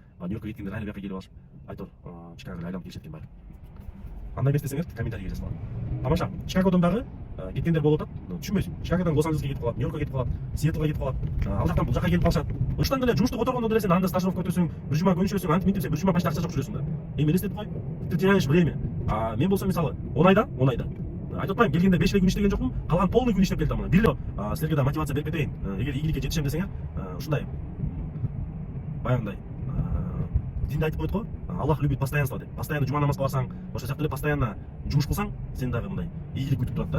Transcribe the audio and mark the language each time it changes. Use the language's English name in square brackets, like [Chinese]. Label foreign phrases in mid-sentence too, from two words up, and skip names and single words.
[Kyrgyz] Нью-Йоркко кеткендер айыл бияка келип алышып, айтор Чикагого айланып келишет экен баары. Андай эмес десеңер, комментарийге жазып алам. Тамаша, Чикагодон дагы кеткендер болуп атат. Түшүнбөйсүң. Чикагодон Лос-Анджелеске кетип калат, Нью-Йоркко кетип калат, Сиэтлга кетип калат. Ал жактан бул жакка келип калышат. Ошондон деле жумуштук отургондо деле сен анда стажировка өтөсүң, бир жума көнүшөсүң, антип мынтип сен бир жума почти акча жок жүрөсүң да. Эми элестетип кой. [Russian] Ты теряешь время. [Kyrgyz] А мен болсо мисалы 10 айда айтып атпайм, келгенде 5 эле күн иштеген жокмун, калган полный күн иштеп келдим. Бир эле силерге да мотивация берип кетейин. Эгер ийгиликке жетишем десеңер, ушундай баягындай динде айтып койт го, [Russian] Аллах любит постоянство [Kyrgyz] деп. Постоянно жума намазга барсаң, ошол сыяктуу эле постоянно жумуш кылсаң, сен дагы мындай ийгилик күтүп турат да.